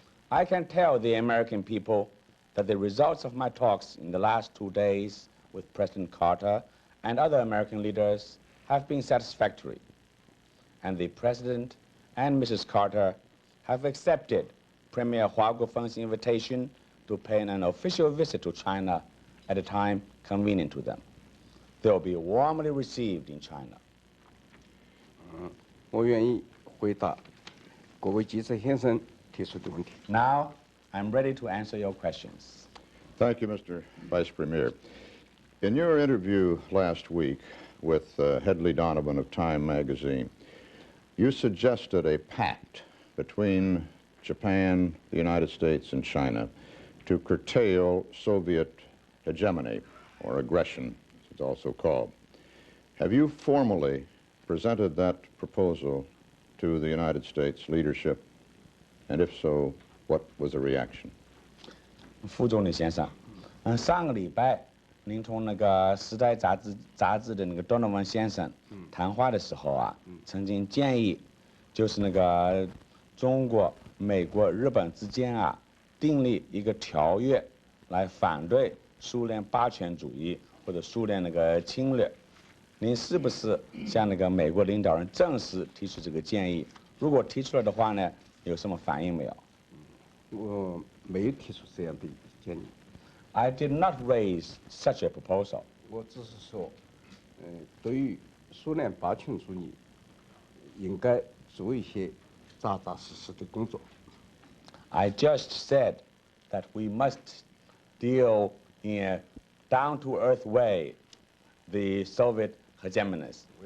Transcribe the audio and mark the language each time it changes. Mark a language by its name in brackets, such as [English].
[English] I can tell the American people that the results of my talks in the last 2 days with President Carter and other American leaders have been satisfactory. And the President and Mrs. Carter have accepted Premier Hua Guofeng's invitation to pay an official visit to China at a time convenient to them. They will be warmly received in China. [Chinese] 我愿意回答各位记者先生提出的问题。 [English] Now, I'm ready to answer your questions. Thank you, Mr. Vice Premier. In your interview last week with Hedley Donovan of Time magazine, you suggested a pact between Japan, the United States, and China to curtail Soviet hegemony, or aggression, as it's also called. Have you formally presented that proposal to the United States leadership? And if so, what was the reaction? [Chinese] 副总理先生，上个礼拜您同那个《时代》杂志的那个 Donovan 先生谈话的时候啊，曾经建议，就是那个中国、美国、日本之间啊，订立一个条约，来反对苏联霸权主义或者苏联那个侵略。您是不是向那个美国领导人正式提出这个建议？如果提出来的话呢，有什么反应没有？我没有提出这样的建议。 [English] I did not raise such a proposal. [Chinese] 我只是说，对于苏联霸权主义，应该做一些扎扎实实的工作。 [English] I just said that we must deal in a down-to-earth way the Soviet hegemonism.